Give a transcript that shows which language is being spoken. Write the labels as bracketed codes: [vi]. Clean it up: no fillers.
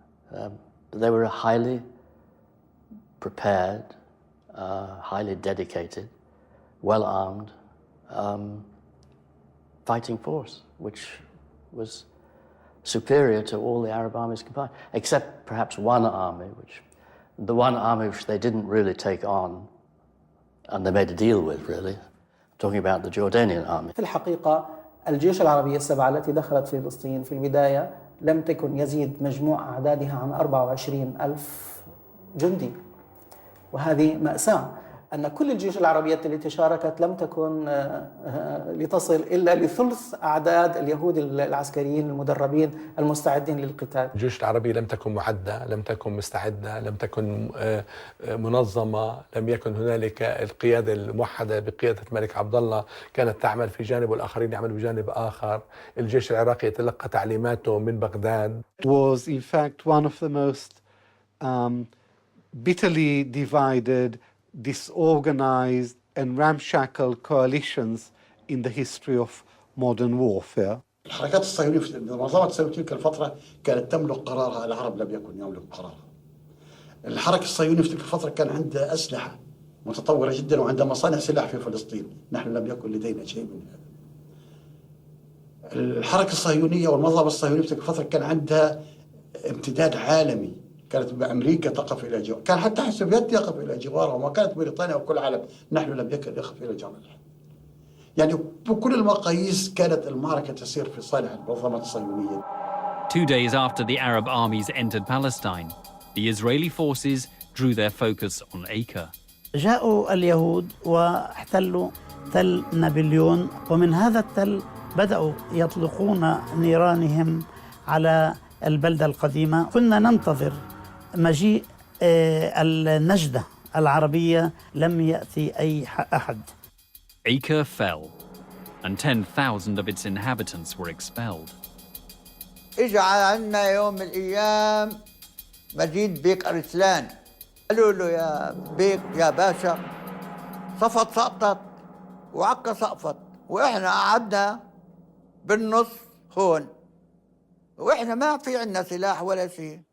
[en] They were a highly prepared, highly dedicated, well-armed fighting force, which was superior to all the Arab armies combined, except perhaps one army, which they didn't really take on, and they made a deal with, really. I'm talking about the Jordanian army. [ar] في الحقيقة الجيوش العربية السبعة التي دخلت في فلسطين في البداية لم تكن يزيد مجموع أعدادها عن 24,000 جندي، وهذه مأساة أن كل الجيوش العربية التي شاركت لم تكن لتصل إلا لثلث أعداد اليهود العسكريين المدربين المستعدين للقتال. الجيوش العربية لم تكن معدة، لم تكن مستعدة، لم تكن منظمة، لم يكن هنالك القيادة الموحدة بقيادة الملك عبد الله كانت تعمل في جانب والآخرين يعملوا بجانب آخر. الجيش العراقي يتلقى تعليماته من بغداد. [en] It was in fact one of the most bitterly divided, disorganized and ramshackle coalitions in the history of modern warfare. [ar] الحركات الصهيونية في منظمة الصهيونية تلك الفترة كانت تملك قرارها، العرب لم يكن يملك قرارها. الحركة الصهيونية في تلك الفترة كان عندها أسلحة متطورة جدا وعندها مصانع سلاح في فلسطين، نحن لم يكن لدينا شيء من هذا. الحركة الصهيونية والمنظمة الصهيونية في تلك الفترة كان عندها امتداد عالمي، كانت أمريكا تقف إلى جوار، كان حتى السوفيت يقف إلى جوارها، وما كانت بريطانيا وكل العالم، نحن لم يكن يقف إلى جوارنا. يعني بكل المقاييس كانت المعركة تسير في صالح المنظمة الصهيونية. [en] 2 days after the Arab armies entered Palestine, the Israeli forces drew their focus on Acre. [ar] جاءوا اليهود واحتلوا تل نابليون، ومن هذا التل بدأوا يطلقون نيرانهم على البلدة القديمة. كنا ننتظر مجيء النجدة العربية، لم يأتي أي أحد. [en] Acre fell, and 10,000 of its inhabitants were expelled. [ar] إجا عنا يوم من الأيام مجيد بيك أرسلان، قالوا له يا بيك يا باشا صفت سقطت وعكا سقفت، وإحنا قعدنا بالنص هون، وإحنا ما في عنا سلاح ولا شيء.